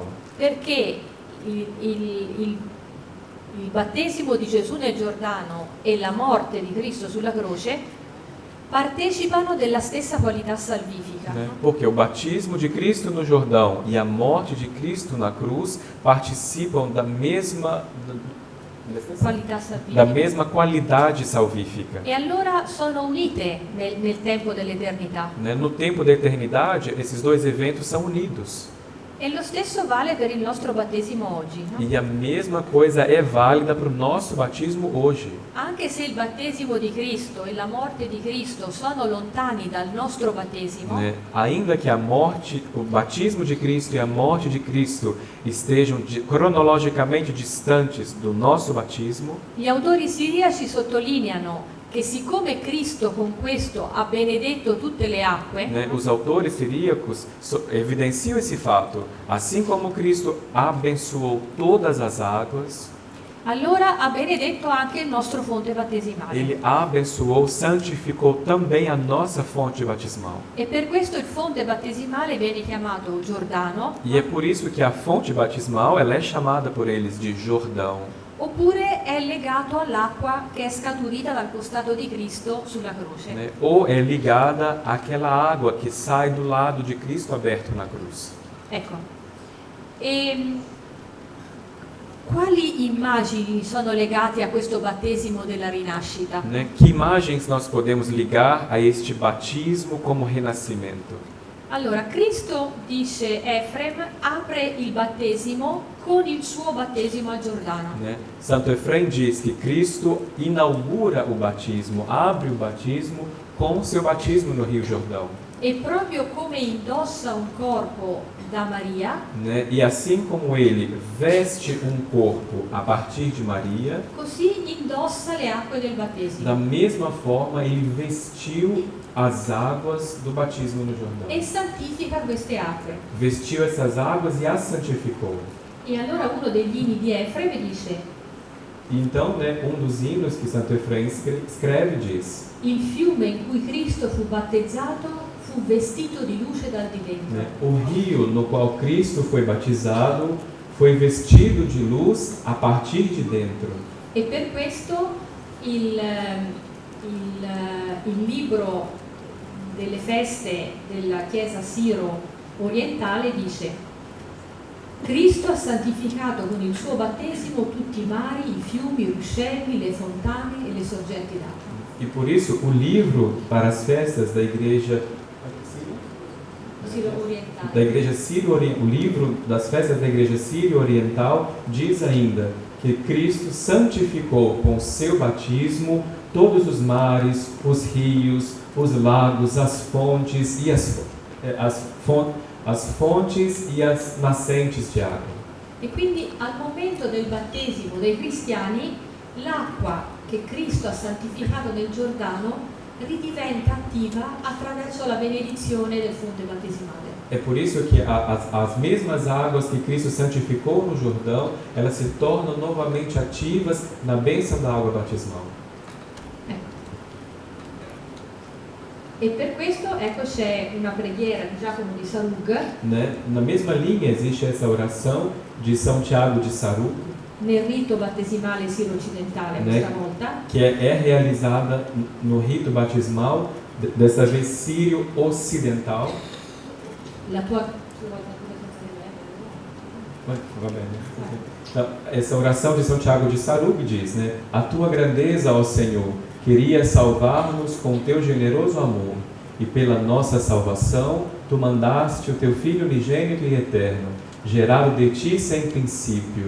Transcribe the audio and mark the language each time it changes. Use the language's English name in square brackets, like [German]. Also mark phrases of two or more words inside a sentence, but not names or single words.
[Italian] Perché il battesimo di Gesù nel Giordano e la morte di Cristo sulla croce partecipano della stessa qualità salvifica. [Portuguese] Né? Porque o batismo de Cristo no Jordão e a morte de Cristo na cruz participam da mesma [Italian] Qualità salvifica. [Portuguese] qualidade salvífica. [Italian] E allora sono unite nel tempo dell'eternità. [Portuguese] Né? No tempo da eternidade, esses dois eventos são unidos. [Italian] E lo stesso vale per il nostro battesimo oggi, no? [Portuguese] E a mesma coisa é válida para o nosso batismo hoje. [Italian] Anche se il battesimo di Cristo e la morte di Cristo sono lontani dal nostro battesimo, [Portuguese] Né? Ainda que a morte, o batismo de Cristo e a morte de Cristo estejam cronologicamente distantes do nosso batismo, [Italian] gli autori siriaci sottolineano che siccome Cristo con questo ha benedetto tutte le acque, [Portuguese] né? Os autores siríacos evidenciam esse fato. Assim como Cristo abençoou todas as águas, [Italian] allora ha benedetto anche il nostro fonte battesimale. [Portuguese] Ele abençoou, santificou também a nossa fonte batismal. [Italian] E per questo il fonte battesimale viene chiamato Giordano, [Portuguese] E é por isso que a fonte batismal ela é chamada por eles de Jordão. [Italian] oppure è legato all'acqua che è scaturita dal costato di Cristo sulla croce. [Portuguese] Né? Ou é ligada àquela água que sai do lado de Cristo aberto na cruz. [Italian] Ecco. E quali immagini sono legate a questo battesimo della rinascita? [Portuguese] Né? Que imagens nós podemos ligar a este batismo como renascimento? [Italian] Allora, Cristo, dice Efrem, apre il battesimo con il suo battesimo al Giordano. [Portuguese] Né? Santo Efrem diz que Cristo inaugura o batismo, abre o batismo com o seu batismo no Rio Jordão. [Italian] E proprio come indossa un corpo da Maria, [Portuguese] Né? E assim como ele veste um corpo a partir de Maria, [Italian] così indossa le acque del [Portuguese] da [Italian] battesimo [Portuguese] mesma forma ele vestiu as águas do batismo no Jordão. [Italian] e santifica queste acque. [Portuguese] Vestiu essas águas e as santificou. [Italian] E allora uno degli inni di Efrem dice: [Portuguese] E então, né, um dos hinos que Santo Efrem escreve diz, [Italian] il fiume in cui Cristo fu battezzato fu vestito di luce dal di dentro. [Portuguese] né, o rio no qual Cristo foi batizado foi vestido de luz a partir de dentro. [Italian] E per questo il libro delle feste della Chiesa Siro orientale dice: Cristo ha santificato con il suo battesimo tutti i mari, i fiumi, i ruscelli, le fontane e le sorgenti d'acqua. [Portuguese] E por isso o livro para as festas da igreja [Italian] Siro orientale. [Portuguese] o livro das festas da igreja sírio-oriental diz ainda que Cristo santificou com o seu batismo todos os mares, os rios, os lagos, as fontes e as fontes e as nascentes de água. [Italian] E quindi al momento del battesimo dei cristiani l'acqua che Cristo ha santificato nel Giordano ridiventa attiva attraverso la benedizione del fonte battesimale. [Portuguese] É por isso que as mesmas águas que Cristo santificou no Jordão, elas se tornam novamente ativas na bênção da água batismal. [Italian] E per questo, ecco, c'è una preghiera di Giacomo di Sarug [Portuguese] Né? Na mesma linha existe essa oração de São Tiago de Sarug, [Italian] nel rito battesimale siro-occidentale [Portuguese] Né? [Italian] questa volta, [Portuguese] que é realizada no rito batismal, dessa vez sírio-ocidental. [Italian] la tua... Va bene. [Portuguese] Então, essa oração de São Tiago de Sarug diz, né? A tua grandeza, ó Senhor, queria salvar-nos com o teu generoso amor, e pela nossa salvação, tu mandaste o teu Filho unigênito e eterno, gerado de ti sem princípio.